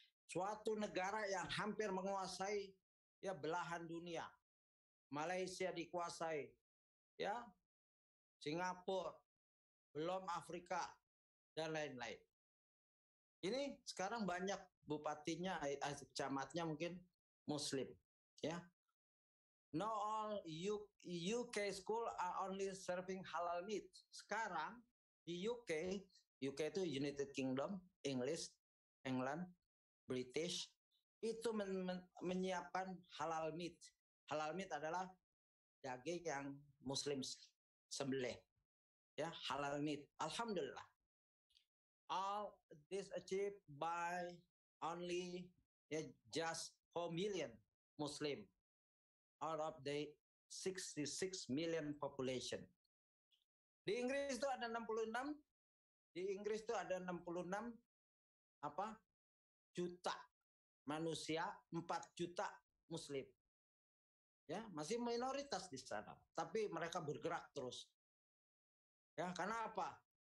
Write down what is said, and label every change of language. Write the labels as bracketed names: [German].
[Indonesian] Suatu negara yang hampir menguasai ya belahan dunia. Malaysia dikuasai, ya, Singapura, belum Afrika dan lain-lain. Ini sekarang banyak bupatinya, camatnya mungkin Muslim, ya. [English] No all UK school are only serving halal meat. [Indonesian] Sekarang di UK itu United Kingdom, English, England, British, itu menyiapkan halal meat. Halal meat adalah daging yang Muslim sembelih, ya, halal meat. Alhamdulillah. [English] All this achieved by only just 4 million Muslim out of the 66 million population. [Indonesian] Di Inggris itu ada 66, juta manusia, 4 juta Muslim. Ya, masih minoritas di sana, tapi mereka bergerak terus. Ya, karena apa?